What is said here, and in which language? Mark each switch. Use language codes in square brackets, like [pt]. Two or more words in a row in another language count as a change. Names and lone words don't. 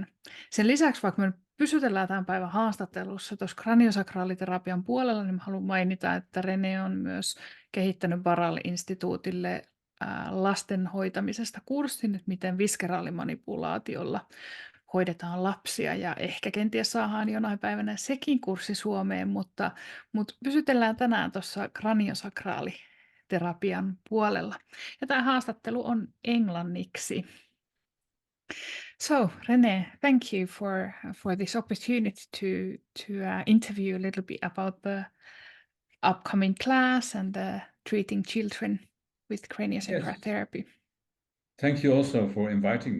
[fi] Sen lisäksi, vaikka me pysytellään tämän päivän haastattelussa tuossa kraniosakraaliterapian puolella, niin mä haluan mainita, että René on myös kehittänyt Instituutille lasten hoitamisesta kurssin, että miten viskeraalimanipulaatiolla hoidetaan lapsia ja ehkä kenties saadaan jonain päivänä sekin kurssi Suomeen, mutta pysytellään tänään tuossa kraniosakraaliterapian puolella. Ja tämä haastattelu on englanniksi. [en] So, René, thank you for this opportunity to interview a little bit about the upcoming class and treating children with craniosacral therapy. Thank you also for inviting me.